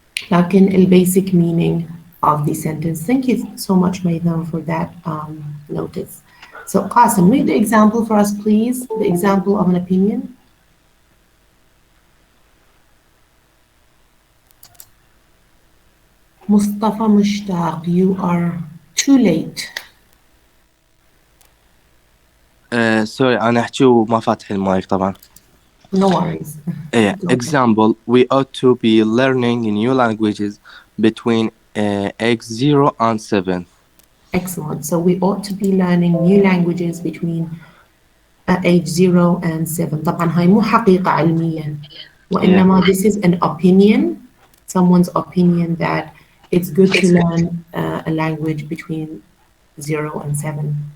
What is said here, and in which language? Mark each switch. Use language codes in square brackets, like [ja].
[en] لكن the basic meaning of the sentence. Thank you so much, Maithan, for that notice. So, Qasim, read the example for us, please. The example of an opinion. Mustafa Mushtaq, you are too late. [ar] سوري أنا أحكي وما فاتح المايك طبعا. [en] No worries. Example, we ought to be learning new languages between age 0 and 7. Excellent. So we ought to be learning new languages between age 0 and 7. [ar] طبعا هاي مو حقيقة علميا وإنما [en] this is an opinion, someone's opinion that it's good to learn a language between 0 and 7.